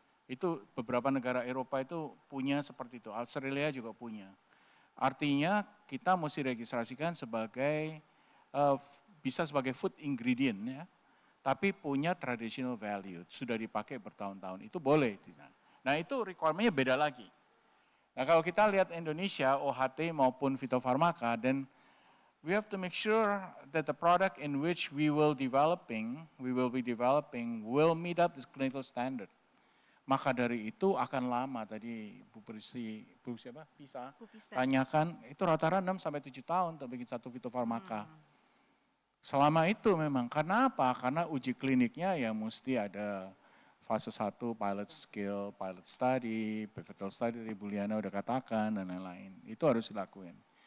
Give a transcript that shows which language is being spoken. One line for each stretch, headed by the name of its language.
Indonesian: Itu beberapa negara Eropa itu punya seperti itu, Australia juga punya. Artinya kita mesti registrasikan sebagai, bisa sebagai food ingredient ya, tapi punya traditional value, sudah dipakai bertahun-tahun, itu boleh. Nah itu requirement-nya beda lagi. Nah kalau kita lihat Indonesia, OHT maupun fitofarmaka, dan
English: we have to make sure that the product in which we will be developing will meet up this clinical standard.
Indonesian: Maka dari itu akan lama, tadi Bu siapa? Pisa, tanyakan, itu rata-rata 6-7 tahun untuk bikin satu fitofarmaka. Selama itu memang, karena apa? Karena uji kliniknya ya mesti ada fase 1, pilot skill, pilot study, pivotal study, dari Bu Liana udah katakan, dan lain-lain. Itu harus dilakuin.